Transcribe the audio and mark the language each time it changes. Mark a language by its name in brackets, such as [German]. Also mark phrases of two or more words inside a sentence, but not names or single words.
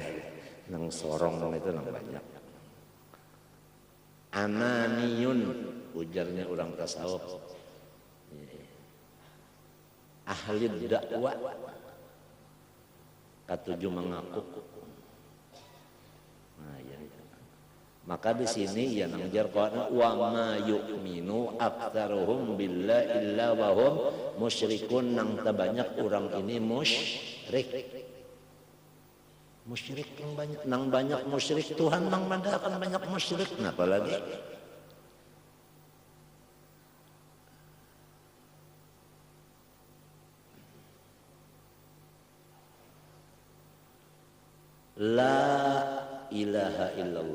[Banjar] Nang sorong itu nang banyak. Ananiyun ujarnya orang tasawuf. Ahli dakwah katujuh mengaku. Nah, ya. Maka di sini ya nangjar Quran [Arabic] وما يؤمن أكثرهم بالله إلا وهم مشركون, [Banjar] nang terbanyak orang ini musyrik. Musyrik yang banyak, nang banyak musyrik Tuhan nang madakan banyak musyrik. Nah, apalagi [Arabic] لا إله إلا الله.